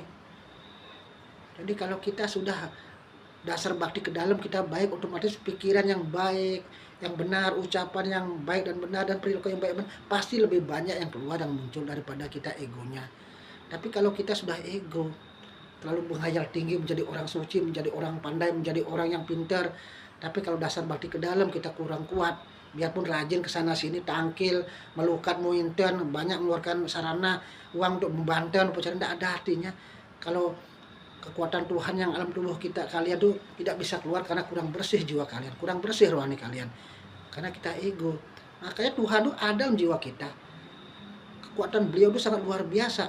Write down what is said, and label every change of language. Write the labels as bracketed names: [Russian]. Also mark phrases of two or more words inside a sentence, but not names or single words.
[Indonesian] Jadi kalau kita sudah dasar bakti ke dalam kita baik, otomatis pikiran yang baik, yang benar, ucapan yang baik dan benar, dan perilaku yang baik benar, pasti lebih banyak yang keluar dan muncul daripada kita egonya. Tapi kalau kita sudah ego, terlalu menghayal tinggi, menjadi orang suci, menjadi orang pandai, menjadi orang yang pintar, tapi kalau dasar bakti ke dalam kita kurang kuat, biarpun rajin ke sana sini, tangkil, melukat, muinten, banyak mengeluarkan sarana uang untuk membantu, tidak ada artinya kalau kekuatan Tuhan yang alam tubuh kita kalian tuh tidak bisa keluar karena kurang bersih jiwa kalian, kurang bersih rohani kalian, karena kita ego. Makanya Tuhan tuh ada dalam jiwa kita, kekuatan beliau itu sangat luar biasa.